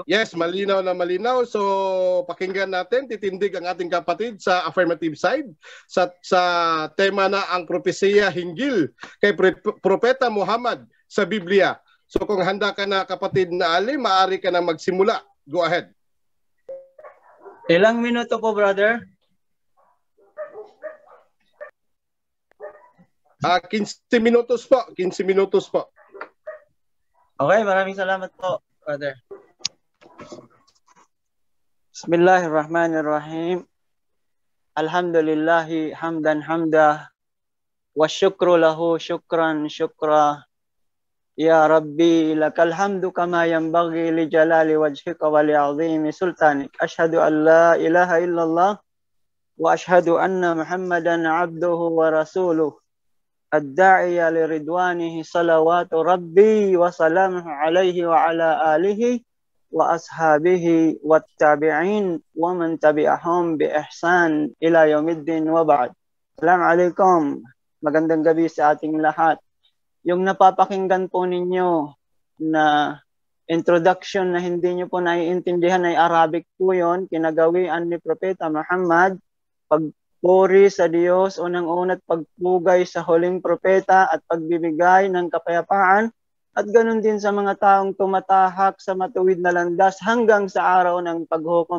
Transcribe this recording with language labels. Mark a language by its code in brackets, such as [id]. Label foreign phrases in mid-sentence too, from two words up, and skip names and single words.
[tl] Yes, malinaw na malinaw. So, pakinggan natin, titindig ang ating kapatid sa [en] affirmative side [tl] sa tema na ang propesiya hinggil kay Propeta Muhammad sa Biblia. So, kung handa ka na kapatid na Ali, maaari ka na magsimula. [en] Go ahead. [tl] Ilang minuto po, brother? 15 minutos po. 15 minutos po. Okay, maraming salamat po, brother. [ar] بسم الله الرحمن الرحيم. الحمد لله حمدا حمدا والشكر له شكرا شكرا. يا ربي لك الحمد كما ينبغي لجلال وجهك ولعظيم سلطانك. أشهد أن لا إله إلا الله وأشهد أن محمدا عبده ورسوله. الداعي لرضوانه صلوات ربي وسلامه عليه وعلى آله وأصحابه والتابعين ومن تبعهم بإحسان إلى يوم الدين وبعد. السلام عليكم. [tl] Magandang gabi sa ating lahat. Yung napapakinggan po ninyo na introduction na hindi nyo po naiintindihan ay Arabic po yun, kinagawian ni Propeta Muhammad, pagpuri sa Diyos, unang-una't pagpugay sa huling propeta at pagbibigay ng kapayapaan, at ganun din sa mga taong tumatahak sa matuwid na landas hanggang sa araw ng paghukom.